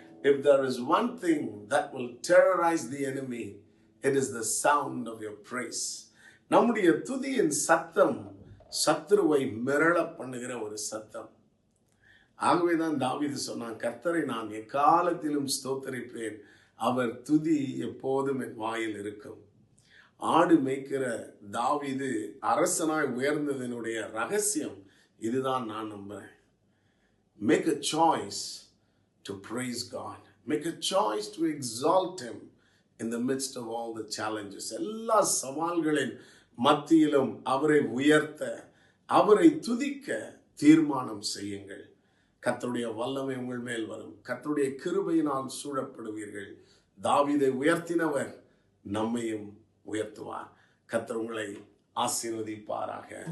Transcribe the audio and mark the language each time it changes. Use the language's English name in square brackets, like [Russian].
[English] If there is one thing that will terrorize the enemy, it is the sound of your praise. [Tamil] நம்முடைய துதியின் சத்தம் சத்துருவை மிரள பண்ணுகிற ஒரு சத்தம். ஆகவேதான் தாவீது சொன்னான், கர்த்தரை நான் எக்காலத்திலும் ஸ்தோத்தரிப்பேன், அவர் துதி எப்போதும் என் வாயில் இருக்கும். ஆடு மேய்க்கிற தாவீது அரசனாய் உயர்ந்ததனுடைய ரகசியம் இதுதான் நான் நம்புறேன். [English] Make a choice to praise God. Make a choice to exalt him in the midst of all the challenges. [Tamil] எல்லா சவால்களின் மத்தியிலும் அவரை உயர்த்த, அவரை துதிக்க தீர்மானம் செய்யுங்கள். கர்த்தருடைய வல்லமை உங்கள் மேல் வரும். கர்த்தருடைய கிருபையினால் சூழப்படுவீர்கள். தாவீதை உயர்த்தினவர் நம்மையும் உயர்த்துவார். கர்த்தர் உங்களை ஆசீர்வதிப்பாராக.